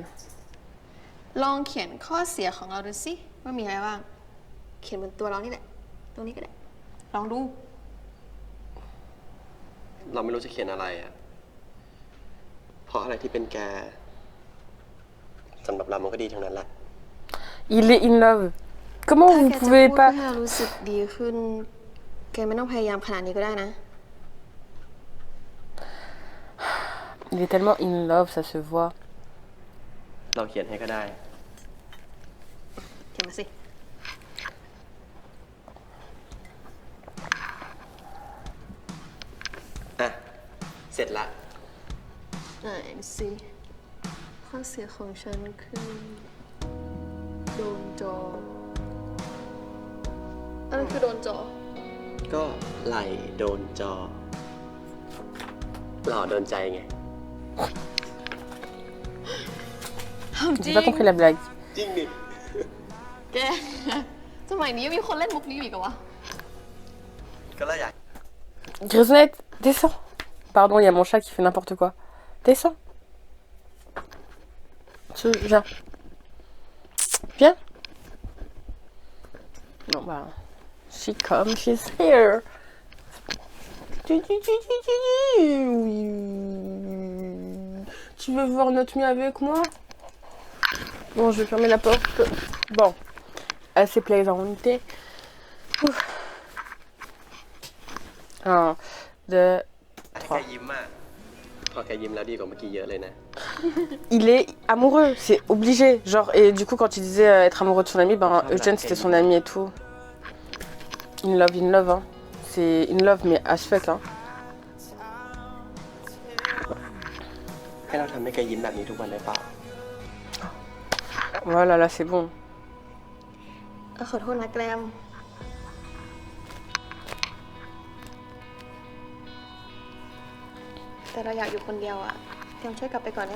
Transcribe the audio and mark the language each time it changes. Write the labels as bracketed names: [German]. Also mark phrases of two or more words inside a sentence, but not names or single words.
[Thai] ลองเขียนข้อเสียของเราดูสิว่ามีอะไรบ้างเขียนบนตัวเรานี่แหละตรงนี้ก็ได้ลองดู เราไม่รู้จะเขียนอะไรอ่ะเพราะอะไรที่เป็นแกสำหรับเรามันก็ดีทั้งนั้นแหละ [French] Il est [English] in love. [French] Comment vous pouvez pas... [Thai] ถ้าแกจะพูดให้เรารู้สึกดีขึ้นแกไม่ต้องพยายามขนาดนี้ก็ได้นะ [French] Il est tellement [English] in love, [French] ça se voit. [Thai] เราเขียนให้ก็ได้ เขียนมาสิ อ่ะ เสร็จละ ไหนสิข้อเสียของฉันคือโดนจออะไรคือโดนจอ ก็ไหลโดนจอหล่อโดนใจไง [French] J'ai pas compris la blague. [Thai] จริงดิ แกสมัยนี้ยังมีคนเล่นมุกนี้อีกเหรอวะ ก็แล้วอยาก [French] Grisonnette, descends. Pardon, il y a mon chat qui fait n'importe quoi. Descends. Viens. Viens. Non, bah... [English] She comes, she's here. [French] Tu veux voir notre nuit avec moi? Bon, je vais fermer la porte. Bon, assez plaisanté. 1, 2, 3. Il est amoureux, c'est obligé. Genre, et du coup, quand il disait être amoureux de son ami, ben Eugène c'était son ami et tout. [English] In love, [French] hein. C'est [English] in love, [French] mais [English] as fuck, [French] hein. Voilà, là c'est bon. [Thai] ขอโทษนะแกรมแต่เราอยากอยู่คนเดียวอะแกรมช่วยกลับไปก่อนได้ไหม